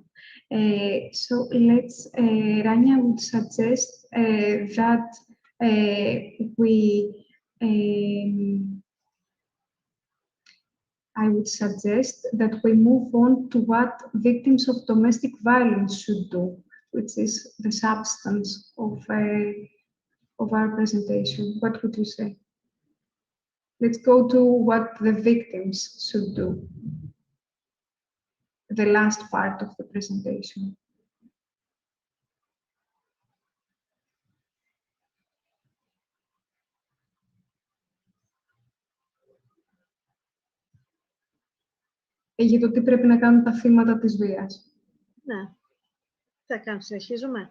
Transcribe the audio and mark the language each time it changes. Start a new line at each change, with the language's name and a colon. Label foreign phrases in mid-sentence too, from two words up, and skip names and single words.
English: So let's, Rania would suggest that I would suggest that we move on to what victims of domestic violence should do, which is the substance of our presentation. What would you say? Let's go to what the victims should do. The last part of the presentation.
Greek: Για το τι πρέπει να κάνουν τα θύματα της βίας. Ναι. Θα κάνουμε, συνεχίζουμε.